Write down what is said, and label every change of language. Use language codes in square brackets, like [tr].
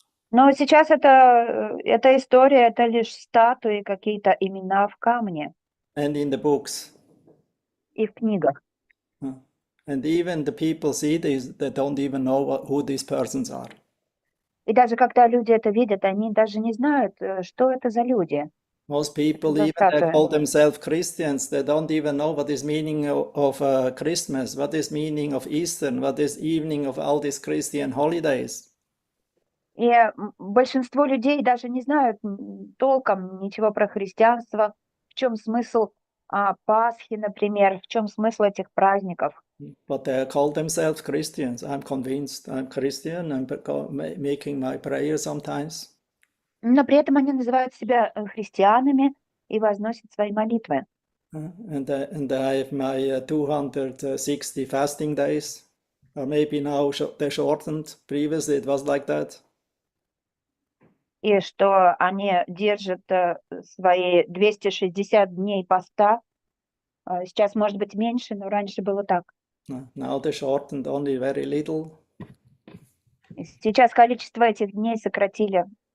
[ru] Но сейчас эта история, это лишь статуи, какие-то имена в камне [en] And in the books. [ru] и в книгах. [en] And even the people see this, they don't even know who these persons are. [ru] И даже когда люди это видят, они даже не знают, что это за люди. [en] Most people, The even they statues. call themselves Christians, they don't even know what is meaning of Christmas, what is meaning of Easter, what is evening of all these Christian holidays. [ru] И большинство людей даже не знают толком ничего про христианство, в чем смысл Пасхи, например, в чем смысл этих праздников. [en] But they call themselves Christians. I'm convinced I'm Christian. I'm making my prayer sometimes. [ru] Но при этом они называют себя христианами и возносят свои молитвы. [en] And I have my 260 fasting days. Or maybe now they shortened. Previously it was like that. [ru] И что они держат свои 260 дней поста. Сейчас, может быть, меньше, но раньше было так. [en] Now they shortened only very little. [ru] Сейчас количество этих дней сократили.